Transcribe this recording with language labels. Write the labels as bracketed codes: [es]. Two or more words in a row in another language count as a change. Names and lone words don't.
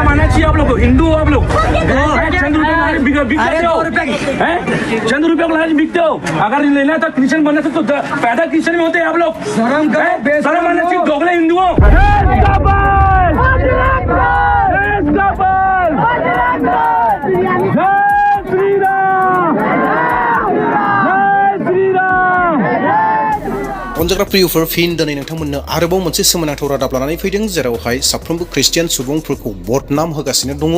[hi] चाहिए आप लोग को? हिंदू हो आप लोग? चंद रुपए बिकते हो, चंद रुपए को लालच बिकते हो। अगर लेना था क्रिश्चियन बनना था तो पैदा क्रिश्चियन में होते हैं आप लोग। शर्म आना चाहिए दोगले हिंदुओं। [brx] अनजाग्रा प्रियफोर फिन दिनै नोंथांमोननो आरोबाव मोनसे सोमोनांथाव रादाब लानानै फैदों, जेरावहाय साफ्रोमबो ख्रिस्टियान सुबुंफोरखौ बदनाम होगासिनो दङ।